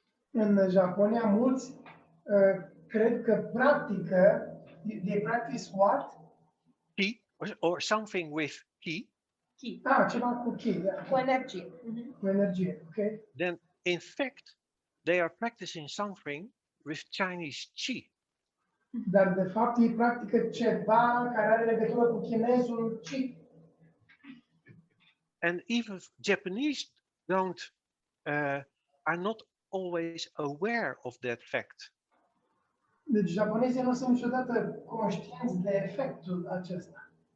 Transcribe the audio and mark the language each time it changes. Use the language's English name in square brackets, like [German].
[Romanian] În Japonia, mulți cred că practică, [English] they practice what? Tea or something with tea. [Romanian] Ceva cu chi, cu energie. Cu energie, ok? [English] Then, in fact, they are practicing something with Chinese qi. [Romanian] Dar de fapt ei practică ceva care are legătură cu chinezul qi. [English] And even Japanese are not always aware of that fact. [Romanian] Deci japonezii nu sunt niciodată conștienți de efectul acesta.